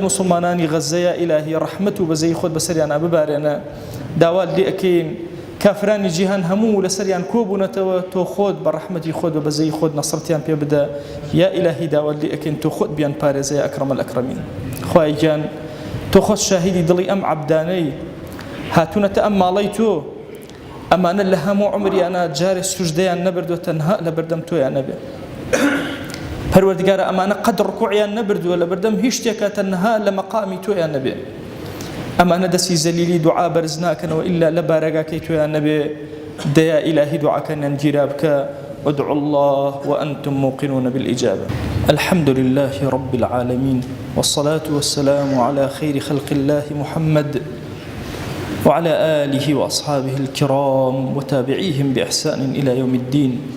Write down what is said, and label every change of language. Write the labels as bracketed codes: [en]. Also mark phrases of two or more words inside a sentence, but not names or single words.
[ckb] مسلمانانی غەزەیە ئیلاهی ڕەحمەت و بەزەی خۆت بەسەریانە ببارێنە داوات لێ ئەکەین کافرانی جیهان هەموو لەسەریان کۆبوونەتەوە تۆ خۆت بە ڕەحمەتی خۆت و بەزەی خۆت نەسرەتیان پێ بدە یا ئیلاهی داوات لێ ئەکەین تۆ خۆت بیان پارێزە [ar] یا ئەکرەم الئەکرەمین [ckb] خوای گیان تۆ خۆت شاهیدی دڵی ئەم عەبدانەی هاتوونەتە ئەم ماڵەی تۆ ئەمانە لە هەموو عمریانە جارێ سوژدەیان نەبردووە تەنها لە بەردەم تۆیان نەبێ پەروەردگارە ئەمانە قەد ڕکوعیان نەبردووە لە بەردەم هیچ شتێکە تەنها لە مەقامی تۆیان نەبێ ئەمانە دەستی زەلیلی دوعا بەرز ناکەنەوە ئیلا لە بارەگاکەی تۆیان نەبێ دەیا ئیلاهی دوعاکەنیان گیرا بکە [ar] وادعوا الله وأنتم موقنون بالإجابة الحمد لله رب العالمين والصلاة والسلام على خير خلق الله محمد وعلى آله وأصحابه الكرام وتابعيهم بإحسان إلى يوم الدين